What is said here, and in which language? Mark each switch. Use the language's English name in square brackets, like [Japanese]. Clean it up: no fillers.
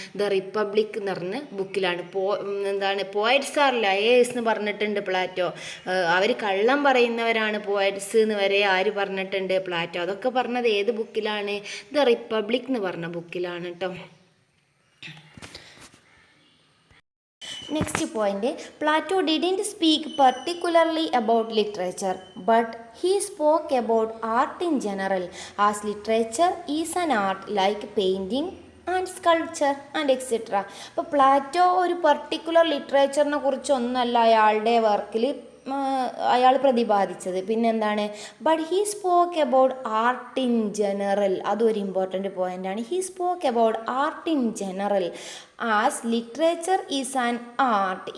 [Malayalam] The republic എന്ന് പറഞ്ഞ ബുക്കിലാണ്. [English] poets are liars [Malayalam] എന്ന് പറഞ്ഞിട്ടുണ്ട് പ്ലാറ്റോ. അവർ കള്ളം പറയുന്നവരാണ് പോയറ്റ്സ് എന്ന് വരെ ആര് പറഞ്ഞിട്ടുണ്ട്? പ്ലാറ്റോ. അതൊക്കെ പറഞ്ഞത് ഏത് ബുക്കിലാണ്? ദ റിപ്പബ്ലിക് എന്ന് പറഞ്ഞ ബുക്കിലാണ് കേട്ടോ. [English] Next point, Plato didn't speak particularly about literature, but he spoke about art in general, as literature is an art like painting and sculpture and etc. [Malayalam] അപ്പോൾ പ്ലാറ്റോ ഒരു പർട്ടിക്കുലർ ലിറ്ററേച്ചറിനെ കുറിച്ചൊന്നല്ല അയാളുടെ വർക്കിൽ അയാൾ പ്രതിപാദിച്ചത്. പിന്നെന്താണ്? [English] But he spoke about art in general. [Malayalam] അതൊരു important പോയിൻ്റാണ്. [English] He spoke about art in general as literature is an art.